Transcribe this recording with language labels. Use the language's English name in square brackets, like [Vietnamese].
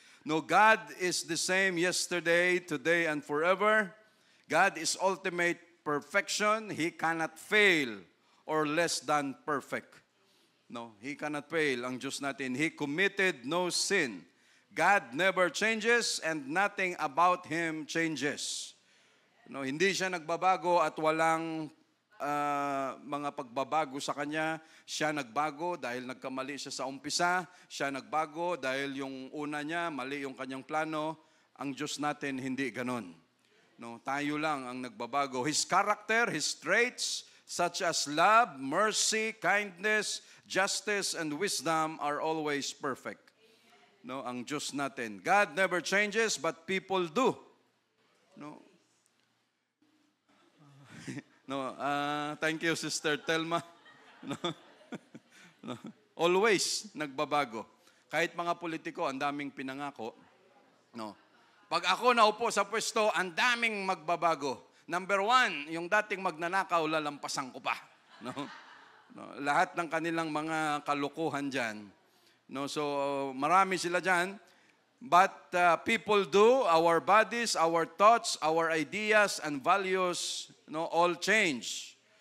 [English] No, God is the same yesterday, today, and forever. God is ultimate perfection. He cannot fail or less than perfect. No, He cannot fail. [Filipino] Ang Diyos natin, [English] He committed no sin. God never changes and nothing about Him changes. [Filipino] No, hindi siya nagbabago at walang mga pagbabago sa Kanya. Siya nagbago dahil nagkamali siya sa umpisa. Siya nagbago dahil yung una niya, mali yung Kanyang plano. Ang Diyos natin, hindi ganon. No, tayo lang ang nagbabago. [English] His character, His traits, such as love, mercy, kindness, justice, and wisdom are always perfect. No, [Filipino] ang Diyos natin. [English] God never changes, but people do. No. No, thank you, Sister Telma. No. No. [Filipino] Always nagbabago. Kahit mga politiko, ang daming pinangako. No. Pag ako naupo sa pwesto, ang daming magbabago. Number one, yung dating magnanakaw, lalampasan ko pa. No? No, lahat ng kanilang mga kalukuhan dyan. No, so, marami sila dyan. [English] But people do, our bodies, our thoughts, our ideas, and values, no, all change.